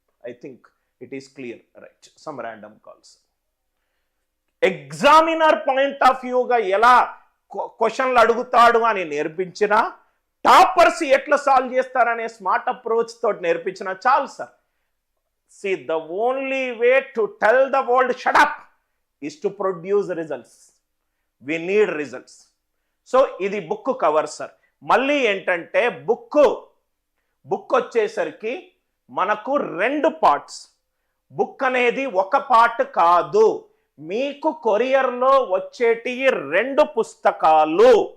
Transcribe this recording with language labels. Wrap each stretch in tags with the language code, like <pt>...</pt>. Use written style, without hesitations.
<en>I think it is clear. Right? Some random calls.</en> <te>Examiner point of వ్యూగా ఎలా క్వశ్చన్లు అడుగుతాడు అని నేర్పించినా, టాపర్స్ ఎట్లా సాల్వ్ చేస్తారనే స్మార్ట్ అప్రోచ్ తోటి నేర్పించినా చాలు sir.</te> <en>See, the only way to tell the world shut up is to produce results. We need results.</en> <te>So, ఇది book cover sir. మళ్ళీ ఏంటంటే బుక్ వచ్చేసరికి మనకు 2 పార్ట్స్. బుక్ అనేది ఒక పార్ట్ కాదు, మీకు కొరియర్లో వచ్చేటి 2 పుస్తకాలు.</te>